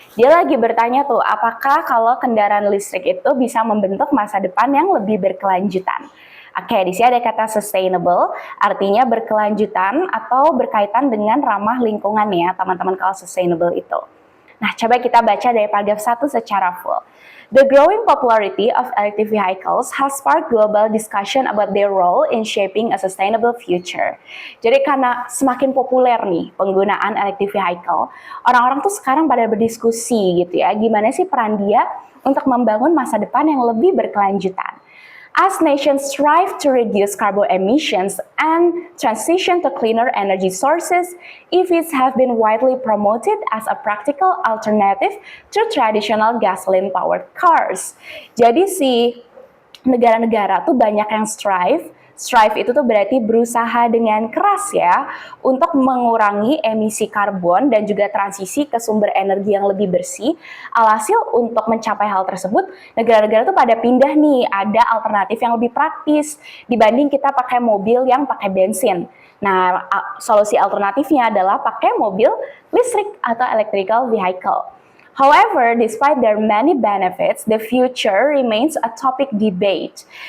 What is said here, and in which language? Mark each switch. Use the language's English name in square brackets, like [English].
[Indonesian] Dia lagi bertanya tuh, apakah kalau kendaraan listrik itu bisa membentuk masa depan yang lebih berkelanjutan? Oke, di sini ada kata sustainable, artinya berkelanjutan atau berkaitan dengan ramah lingkungan ya, teman-teman kalau sustainable itu. Nah, coba kita baca dari paragraf 1 secara full. [English] The growing popularity of electric vehicles has sparked global discussion about their role in shaping a sustainable future. [Indonesian] Jadi karena semakin populer nih penggunaan electric vehicle, orang-orang tuh sekarang pada berdiskusi gitu ya, gimana sih peran dia untuk membangun masa depan yang lebih berkelanjutan. [English] As nations strive to reduce carbon emissions and transition to cleaner energy sources, EVs have been widely promoted as a practical alternative to traditional gasoline-powered cars. [Indonesian] Jadi si negara-negara tuh banyak yang strive itu tuh berarti berusaha dengan keras ya untuk mengurangi emisi karbon dan juga transisi ke sumber energi yang lebih bersih. Alhasil untuk mencapai hal tersebut, negara-negara tuh pada pindah nih, ada alternatif yang lebih praktis dibanding kita pakai mobil yang pakai bensin. Nah, solusi alternatifnya adalah pakai mobil listrik atau electrical vehicle. [English] However, despite their many benefits, the future remains a topic debate.